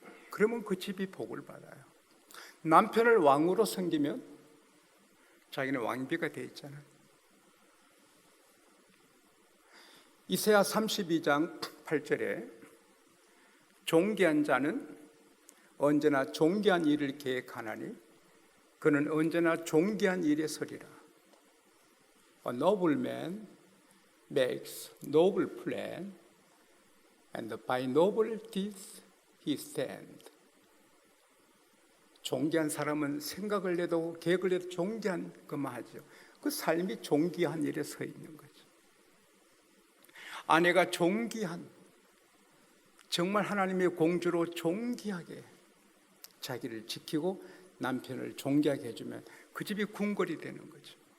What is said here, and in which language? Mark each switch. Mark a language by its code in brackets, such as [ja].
[ko] 그러면 그 집이 복을 받아요. 남편을 왕으로 섬기면 자기는 왕비가 되어 있잖아요. 이사야 32장 8절에 존귀한 자는 언제나 존귀한 일을 계획하나니 그는 언제나 존귀한 일에 서리라. [en] A noble man makes noble plan and by noble deeds he stands. [ko] 존귀한 사람은 생각을 내도 계획을 내도 존귀한 것만 하죠. 그 삶이 존귀한 일에 서 있는 거죠. 아내가 존귀한, 정말 하나님의 공주로 존귀하게 자기를 지키고 남편을 존귀하게 해주면 그 집이 궁궐이 되는 거죠.